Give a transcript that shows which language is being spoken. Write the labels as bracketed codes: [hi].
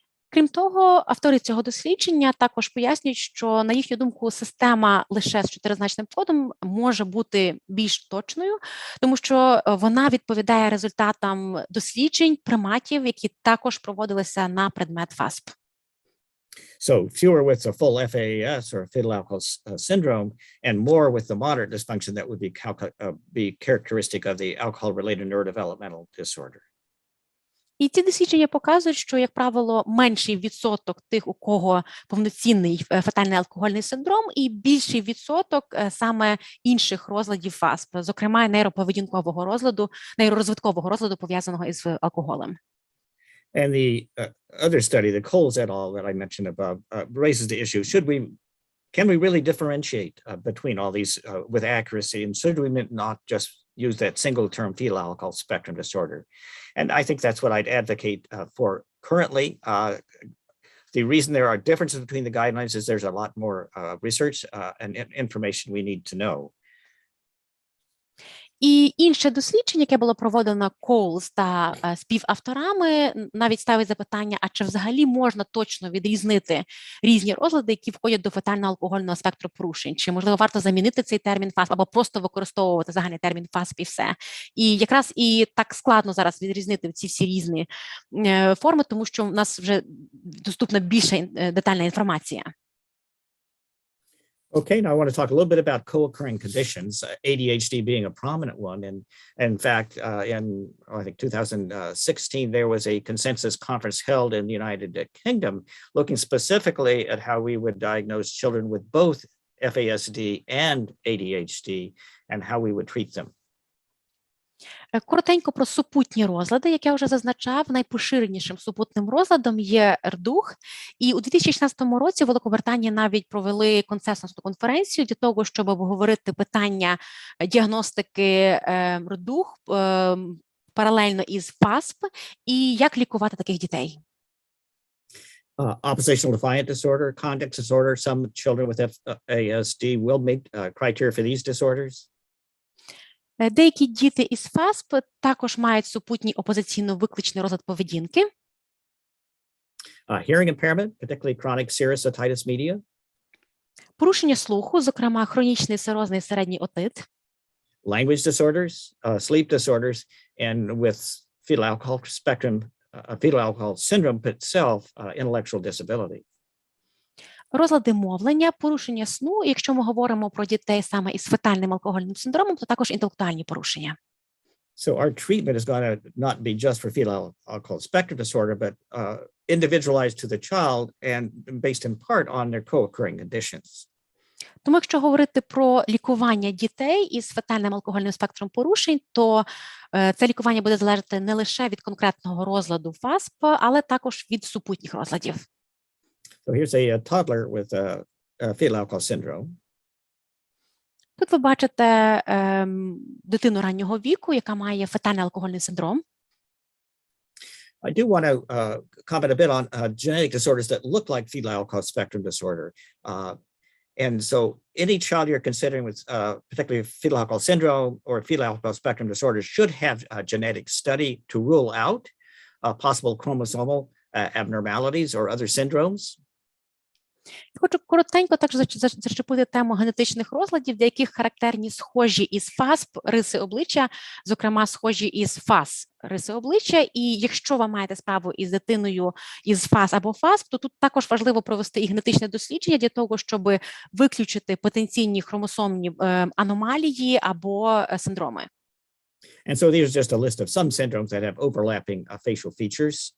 [uk] Крім того, автори цього дослідження також пояснюють, що, на їхню думку, система лише з чотиризначним кодом може бути більш точною, тому що вона відповідає результатам досліджень приматів, які також проводилися на предмет ФАСП. [en] So fewer with a full FAS or fetal alcohol syndrome and more with the moderate dysfunction that would be characteristic of the alcohol-related neurodevelopmental disorder. [uk] І ці дослідження показують, що, як правило, менший відсоток тих, у кого повноцінний фетальний алкогольний синдром, і більший відсоток саме інших розладів ФАСП, зокрема нейроповедінкового розладу, нейророзвиткового розладу, пов'язаного із алкоголем. [en] And the other study, the Coles et al. That I mentioned above, raises the issue: can we really differentiate between all these with accuracy, and should we not just use that single term fetal alcohol spectrum disorder? And I think that's what I'd advocate for currently. The reason there are differences between the guidelines is there's a lot more research and information we need to know. [uk] І інше дослідження, яке було проведено Коулс та співавторами, навіть ставить запитання, а чи взагалі можна точно відрізнити різні розлади, які входять до фетально-алкогольного спектру порушень? Чи, можливо, варто замінити цей термін ФАСП або просто використовувати загальний термін ФАСП і все? І якраз і так складно зараз відрізнити ці всі різні форми, тому що в нас вже доступна більша детальна інформація. [en] Okay, now I want to talk a little bit about co-occurring conditions, ADHD being a prominent one. And in fact, in I think 2016, there was a consensus conference held in the United Kingdom looking specifically at how we would diagnose children with both FASD and ADHD and how we would treat them. [uk] Коротенько про супутні розлади, як я вже зазначав, найпоширенішим супутним розладом є РДУХ. І у 2016 році в Великобританії навіть провели консенсусну конференцію для того, щоб обговорити питання діагностики РДУХ паралельно із ФАСП і як лікувати таких дітей. [en] Oppositional defiant disorder, conduct disorder. Some children with FASD will meet criteria for these disorders. [uk] Деякі діти із ФАСП також мають супутній опозиційно-викличний розлад поведінки. [en] Hearing impairment, particularly chronic serous otitis media. [uk] Порушення слуху, зокрема хронічний серозний середній отит. [en] Language disorders, sleep disorders, and with fetal alcohol spectrum, fetal alcohol syndrome itself, intellectual disability. [uk] Розлади мовлення, порушення сну, і якщо ми говоримо про дітей саме із фетальним алкогольним синдромом, то також інтелектуальні порушення. [en] So our treatment is going to not be just for fetal alcohol spectrum disorder, but individualized to the child and based in part on their co-occurring conditions. [uk] Тому якщо говорити про лікування дітей із фетальним алкогольним спектром порушень, то це лікування буде залежати не лише від конкретного розладу ФАСП, але також від супутніх розладів. [en] So here's a toddler with fetal alcohol syndrome. [uk] Тут ви бачите дитину раннього віку, яка має фетальний алкогольний синдром. [en] I do want to comment a bit on genetic disorders that look like fetal alcohol spectrum disorder. And so any child you're considering with particularly fetal alcohol syndrome or fetal alcohol spectrum disorder should have a genetic study to rule out possible chromosomal abnormalities or other syndromes. [uk] Хочу коротенько також зачепити тему генетичних розладів, для яких характерні схожі із ФАСП риси обличчя, зокрема схожі із ФАС риси обличчя. І якщо ви маєте справу із дитиною із ФАС або ФАСП, то тут також важливо провести і генетичне дослідження для того, щоб виключити потенційні хромосомні аномалії або синдроми. [en] And so these are just a list of some syndromes that have overlapping facial features.